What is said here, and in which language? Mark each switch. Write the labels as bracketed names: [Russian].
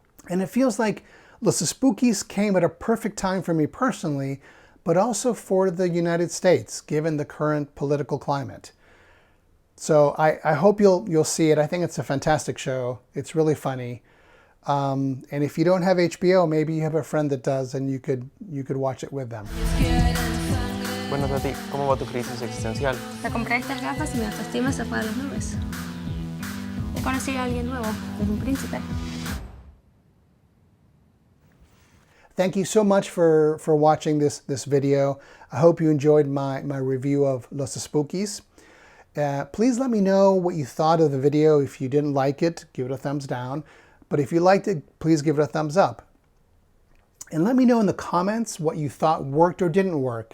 [English] And it feels like Los Espookys came at a perfect time for me personally, but also for the United States, given the current political climate. So I hope you'll see it. I think it's a fantastic show. It's really funny. And if you don't have HBO, maybe you have a friend that does, and you could watch it with them. [Spanish] Bueno, Tati, ¿cómo va tu crisis existencial? Me compré estas gafas y mi autoestima se fue a las nubes. He conocido a alguien nuevo, es un príncipe. [English] Thank you so much for watching this video. I hope you enjoyed my review of Los Espookys. Please let me know what you thought of the video. If you didn't like it, give it a thumbs down. But if you liked it, please give it a thumbs up. And let me know in the comments what you thought worked or didn't work.